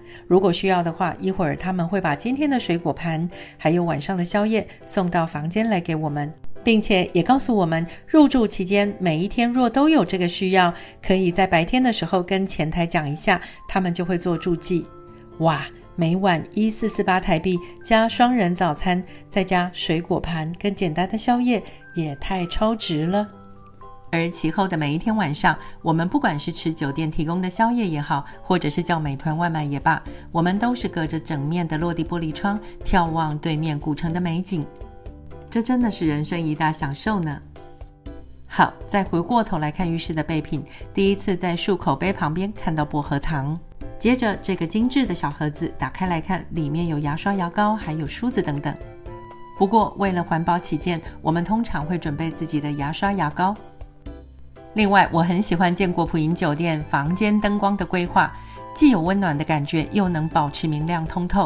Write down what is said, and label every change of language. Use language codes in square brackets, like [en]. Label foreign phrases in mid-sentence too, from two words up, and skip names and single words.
[zh] 如果需要的話，一會兒他們會把今天的水果盤還有晚上的宵夜送到房間來給我們，並且也告訴我們入住期間每一天若都有這個需要，可以在白天的時候跟前台講一下，他們就會做注記。哇，每晚1448台幣加雙人早餐，再加水果盤跟簡單的宵夜，也太超值了。而其後的每一天晚上，我們不管是吃酒店提供的宵夜也好，或者是叫美團外賣也罷，我們都是隔着整面的落地玻璃窗眺望对面古城的美景，這真的是人生一大享受呢。好，再回過頭來看浴室的備品，第一次在漱口杯旁邊看到薄荷糖，接着這個精緻的小盒子打開來看，裡面有牙刷、牙膏還有梳子等等。不過為了環保起見，我們通常會準備自己的牙刷、牙膏。另外，我很喜歡建國浦銀酒店房間燈光的規劃，既有溫暖的感覺，又能保持明亮通透。